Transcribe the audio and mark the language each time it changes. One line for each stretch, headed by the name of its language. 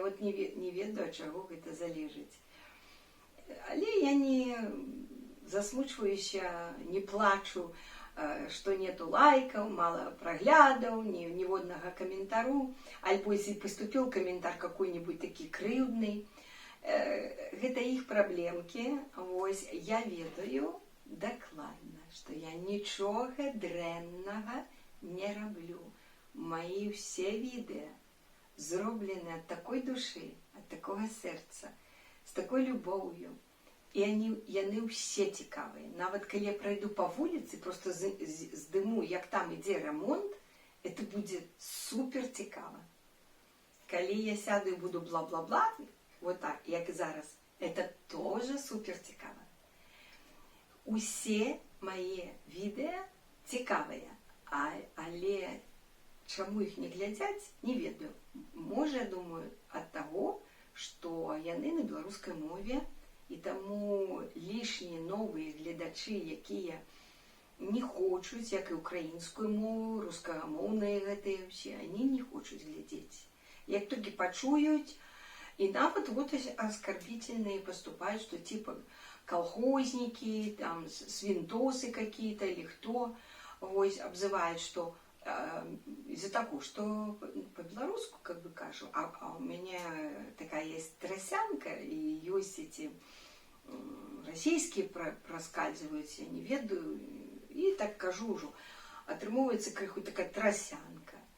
Belarusian: Я вот не ведаю, ад чаго гэта залежыць. Але я не засмучваюся, не плачу,
Russian: что нету лайков, мало проглядов, ниводного комментару, альбо если поступил комментар какой-нибудь таки крыўдный, это их проблемки.
Belarusian: Вось, я ведаю дакладна,
Russian: что я ничего
Belarusian: дрэннага не раблю.
Russian: Мои все відео зроблены от такой души, от такого сердца, с такой любовью.
Belarusian: І яны ўсе цікавыя. Нават калі я пройду по вуліцы, просто здыму, як там ідзе ремонт, это будзе супер цікава. Калі я сяду і буду бла-бла-бла, вот так, як і зараз, это тоже супер цікава. Усе мае відео цікавыя, але чаму іх не глядзяць, не ведаю. Можа, я думаю, ад таго, што яны на беларускай мове, і таму лішнія новыя гледачы, якія не хочуць, як і украінскую мову, рускамоўныя гэтыя ўсе, они не хочуць глядзець.
Russian: Як толькі пачуюць, і нават вот оскорбительные поступают, что типа колхозники, там свинтосы какие-то или кто, вось, обзывают, что из-за того, что по-белорусски, как бы кажу, а у меня такая есть тросянка, и есть эти российские проскальзываются, я не ведаю, и так кажу уже,
Belarusian: атрымоўваецца крыху такая тросянка.